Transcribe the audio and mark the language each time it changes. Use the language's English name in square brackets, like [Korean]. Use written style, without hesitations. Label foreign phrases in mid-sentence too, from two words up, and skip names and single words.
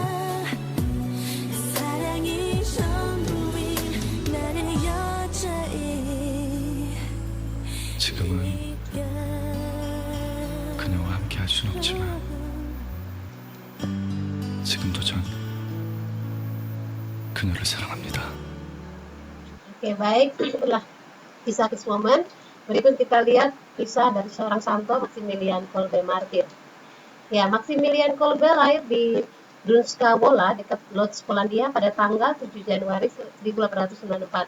[Korean] 사랑이 전부인 나의 여자이 지금은 그녀와 함께 할 순 없지만 지금도 전 그녀를 사랑합니다. [Indonesian] Oke, baik. Itulah kisah Kiss Woman. Berikut kita lihat kisah dari seorang Santo Maximilian Kolbe martir. Ya, Maximilian Kolbe lahir di Dunska Wola dekat Lodz, Polandia pada tanggal 7 Januari 1894.